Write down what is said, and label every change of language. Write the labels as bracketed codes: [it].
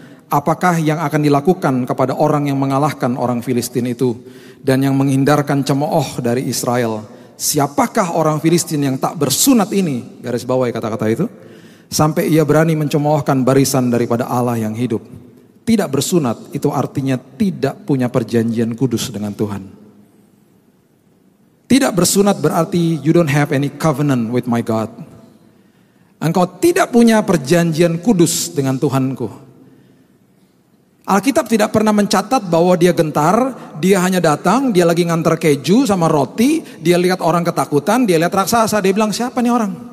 [id] Apakah yang akan dilakukan kepada orang yang mengalahkan orang Filistin itu dan yang menghindarkan cemooh dari Israel? Siapakah orang Filistin yang tak bersunat ini? Garis bawahi kata-kata itu. Sampai ia berani mencemoohkan barisan daripada Allah yang hidup. Tidak bersunat itu artinya tidak punya perjanjian kudus dengan Tuhan. Tidak bersunat berarti [en] you don't have any covenant with my God. [id] Engkau tidak punya perjanjian kudus dengan Tuhanku. Alkitab tidak pernah mencatat bahwa dia gentar, dia hanya datang, dia lagi nganter keju sama roti, dia lihat orang ketakutan, dia lihat raksasa, dia bilang siapa nih orang?